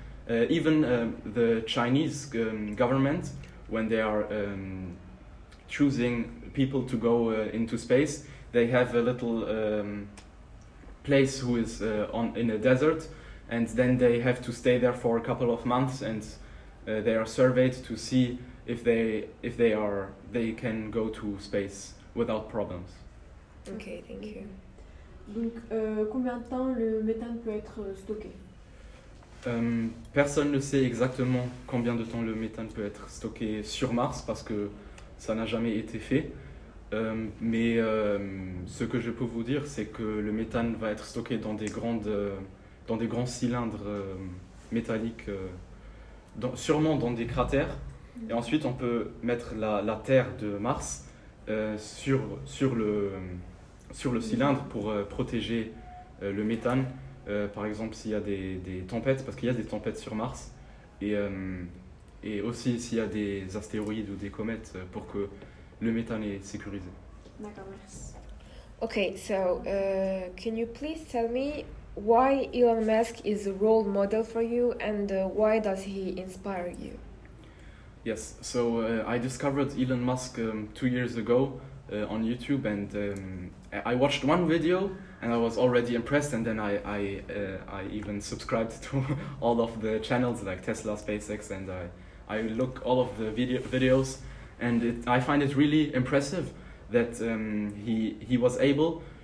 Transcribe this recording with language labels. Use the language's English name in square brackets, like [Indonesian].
[English] Even the Chinese government, when they are choosing people to go into space, they have a little place who is in a desert, and then they have to stay there for a couple of months, and they are surveyed to see if they can go to space without problems. Okay, thank you. [French] Donc, combien de temps le méthane peut être stocké? Personne ne sait exactement combien de temps le méthane peut être stocké sur Mars, parce que ça n'a jamais été fait. Mais ce que je peux vous dire, c'est que le méthane va être stocké dans des grands cylindres métalliques, sûrement dans des cratères. Et ensuite, on peut mettre la terre de Mars sur le cylindre pour protéger le méthane. Par exemple, s'il y a des tempêtes, parce qu'il y a des tempêtes sur Mars, et aussi s'il y a des astéroïdes ou des comètes, pour que le méthane est sécurisé. D'accord, merci. [English] Okay, so can you please tell me why Elon Musk is a role model for you, and why does he inspire you? Yes, so I discovered Elon Musk 2 years ago on YouTube, and I watched one video and I was already impressed, and then I even subscribed to all of the channels like Tesla, SpaceX, and I look all of the videos, and I find it really impressive that he was able